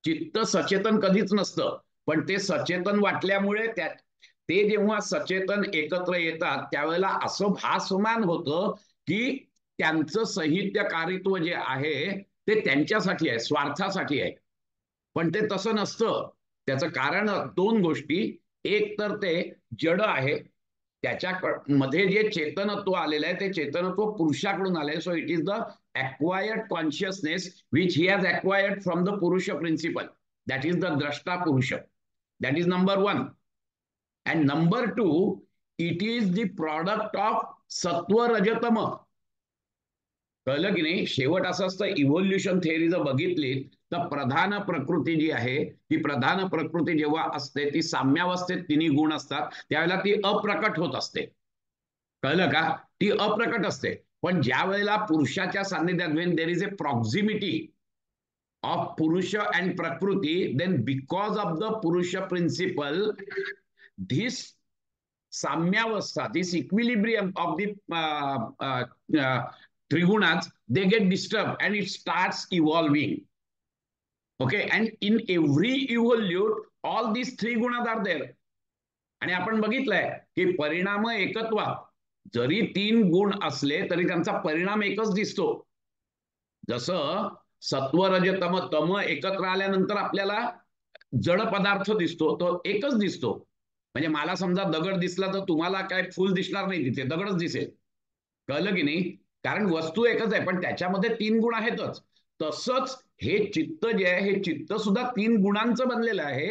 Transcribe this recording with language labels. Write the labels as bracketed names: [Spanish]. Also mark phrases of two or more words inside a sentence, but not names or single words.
[Marathi] चित्त सचेतन कधीच नसतं, पण ते सचेतन वाटल्यामुळे ते जेव्हा सचेतन एकत्र येतात त्यावेळेला असं भासमान होतं की त्यांचं साहित्यकारित्व जे आहे ते त्यांच्यासाठी आहे, स्वार्थासाठी आहे. पण ते तसं नसतं. त्याचं कारण दोन गोष्टी. एक तर ते जड आहे, त्याच्या मध्ये जे चेतनत्व आलेलं आहे ते चेतनत्व पुरुषाकडून आलंय. [English] so it is the acquired consciousness which he has acquired from the Purusha principle. That is the Drashta Purusha. That is number one. And number two, it is the product of Sattva Rajatama. [Marathi] कळलं की नाही? शेवट असं असतं, [English] evolution theory [Marathi] जर बघितली तर प्रधान प्रकृती जी आहे ती प्रधान प्रकृती जेव्हा असते ती साम्यावस्थेत तिन्ही गुण असतात, त्यावेळेला ती अप्रकट होत असते. कळलं का? ती अप्रकट असते. पण ज्या वेळेला पुरुषाच्या सान्निध्यात, [English] when there is a proximity of Purusha and Prakriti, then because of the Purusha principle, this Samyavastha, this equilibrium of the Trigunas, they get disturbed and it starts evolving. Okay, and in every evolute, all these three gunas are there. [Marathi] आणि आपण बघितलंय की परिणाम एकत्वात जरी तीन गुण असले तरी त्यांचा परिणाम एकच दिसतो. जसं सत्व रज तम, तम एकत्र आल्यानंतर आपल्याला जड पदार्थ दिसतो, तो एकच दिसतो. म्हणजे मला समजा दगड दिसला तर तुम्हाला काय फुल दिसणार नाही, तिथे दगडच दिसेल. कळलं की नाही? कारण वस्तू एकच आहे पण त्याच्यामध्ये तीन गुण आहेतच. तसंच हे चित्त जे आहे हे चित्त सुद्धा तीन गुणांचं बनलेलं आहे.